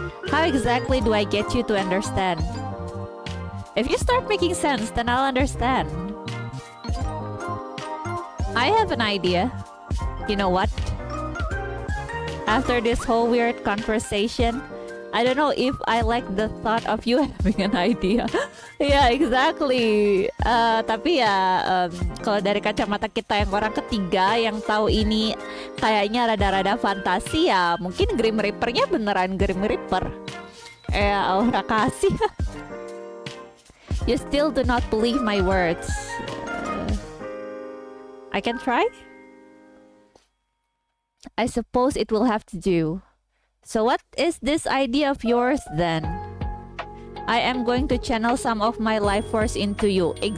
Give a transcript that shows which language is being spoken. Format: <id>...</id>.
<en>How exactly do I get you to understand? If you start making sense, then I'll understand. I have an idea. You know what? After this whole weird conversation, I don't know if I like the thought of you having an idea. Yeah, exactly.</en> <id>Tapi ya, kalau dari kacamata kita yang orang ketiga yang tahu ini kayaknya rada-rada fantasi ya, mungkin Grim Reaper-nya beneran Grim Reaper. Aura kasih.</id> <en>You still do not believe my words. I can try? I suppose it will have to do. So what is this idea of yours then? I am going to channel some of my life force into you.</en>